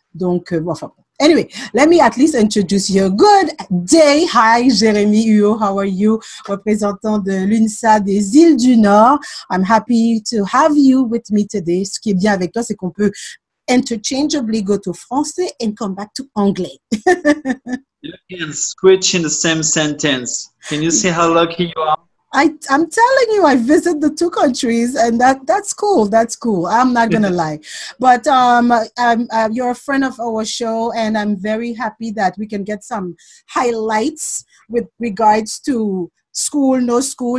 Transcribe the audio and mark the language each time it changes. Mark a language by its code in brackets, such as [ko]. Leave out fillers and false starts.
[fr] Donc, bon, enfin, [en] anyway, let me at least introduce you. Good day. Hi, Jérémy Huot. How are you? [fr] Représentant de l'UNISA des Îles du Nord. [en] I'm happy to have you with me today. [fr] Ce qui est bien avec toi, c'est qu'on peut [en] interchangeably go to français and come back to anglais. You can switch in the same sentence. Can you see how lucky you are? I'm telling you, I visit the two countries, and that's cool. That's cool. I'm not gonna lie, but you're a friend of our show, and I'm very happy that we can get some highlights with regards to school, no school.